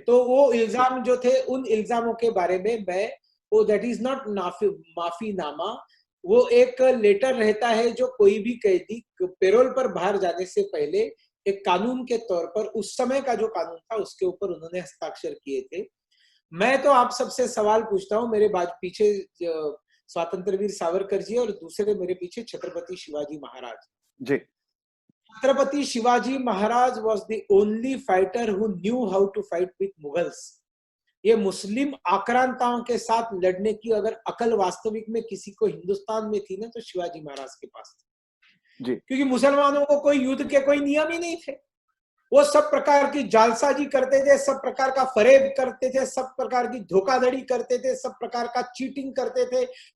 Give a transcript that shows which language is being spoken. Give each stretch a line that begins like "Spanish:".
Hindi: तो वो इल्जाम जो थे, उन इल्जामों के बारे में मैं, वो
English: that is not
Hindi: माफीनामा, वो एक लेटर रहता है जो कोई भी कैदी पेरोल पर बाहर जाने से पहले एक कानून के तौर पर, उस समय का जो कानून था उसके ऊपर उन्होंने हस्ताक्षर किए थे। मैं तो आप सबसे सवाल पूछता हूं, मेरे बाद पीछे स्वतंत्र वीर सावरकर जी और दूसरे मेरे पीछे छत्रपति शिवाजी महाराज। जी।
English: Chhatrapati Shivaji Maharaj was the only fighter who knew how to fight with Mughals.
Hindi: ये मुस्लिम आक्रांताओं के साथ लड़ने की अगर अकल वास्तविक में किसी को हिंदुस्तान में थी ना, तो शिवाजी महाराज के पास थी। जी। क्योंकि मुसलमानों को कोई युद्ध के कोई नियम ही नहीं थे, वो सब प्रकार की जालसाजी करते थे, सब प्रकार का फरेब करते थे, सब प्रकार की धोखाधड़ी करते थे, सब प्रकार का चीटिंग करते थे।